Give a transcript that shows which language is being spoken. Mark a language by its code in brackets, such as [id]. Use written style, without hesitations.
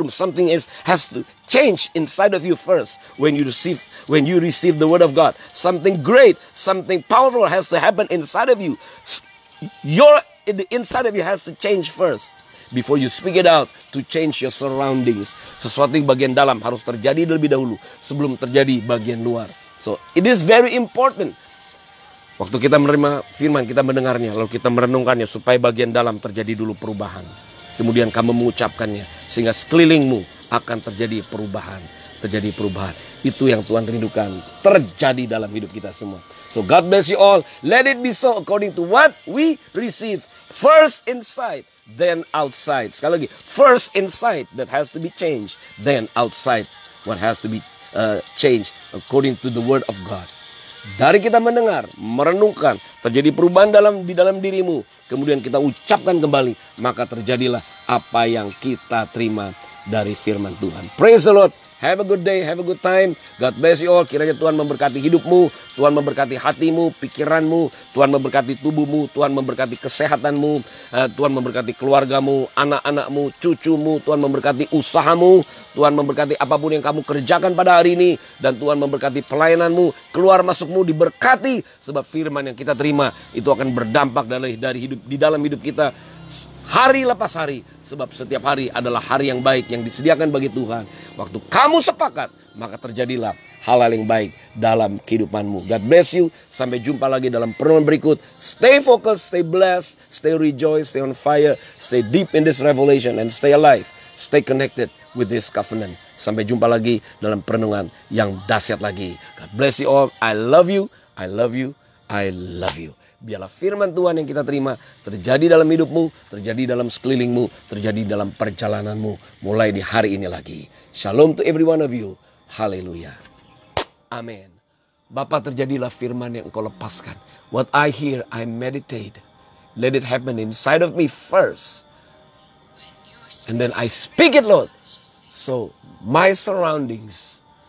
[en] Something has to change inside of you first. When you receive the word of God, something great, something powerful has to happen inside of you. The inside of you has to change first before you speak it out to change your surroundings. [id] Sesuatu yang bagian dalam harus terjadi lebih dahulu sebelum terjadi bagian luar. [en] So it is very important. [id] Waktu kita menerima firman, kita mendengarnya, lalu kita merenungkannya, supaya bagian dalam terjadi dulu perubahan. Kemudian kamu mengucapkannya, sehingga sekelilingmu akan terjadi perubahan. Terjadi perubahan. Itu yang Tuhan rindukan terjadi dalam hidup kita semua. [en] So God bless you all. Let it be so according to what we receive. First inside, then outside. [id] Sekali lagi, [en] first inside that has to be changed, then outside what has to be changed according to the word of God. [id] Dari kita mendengar, merenungkan, terjadi perubahan di dalam dirimu, kemudian kita ucapkan kembali, maka terjadilah apa yang kita terima dari firman Tuhan. [en] Praise the Lord. Have a good day, have a good time. God bless you all. [id] Kiranya Tuhan memberkati hidupmu, Tuhan memberkati hatimu, pikiranmu, Tuhan memberkati tubuhmu, Tuhan memberkati kesehatanmu, Tuhan memberkati keluargamu, anak-anakmu, cucumu, Tuhan memberkati usahamu, Tuhan memberkati apapun yang kamu kerjakan pada hari ini, dan Tuhan memberkati pelayananmu, keluar masukmu diberkati, sebab firman yang kita terima itu akan berdampak di dalam hidup kita hari lepas hari. Sebab setiap hari adalah hari yang baik yang disediakan bagi Tuhan. Waktu kamu sepakat, maka terjadilah hal-hal yang baik dalam kehidupanmu. [en] God bless you. [id] Sampai jumpa lagi dalam perenungan berikut. [en] Stay focused, stay blessed, stay rejoice, stay on fire, stay deep in this revelation, and stay alive. Stay connected with this covenant. [id] Sampai jumpa lagi dalam perenungan yang dahsyat lagi. [en] God bless you all. I love you. I love you. I love you. [id] Biarlah firman Tuhan yang kita terima terjadi dalam hidupmu, terjadi dalam sekelilingmu, terjadi dalam perjalananmu mulai di hari ini lagi. [en] Shalom to every one of you. [id] Haleluya. Amin. Bapa, terjadilah firman yang engkau lepaskan. [en] What I hear, I meditate. Let it happen inside of me first. And then I speak it, Lord. So my surroundings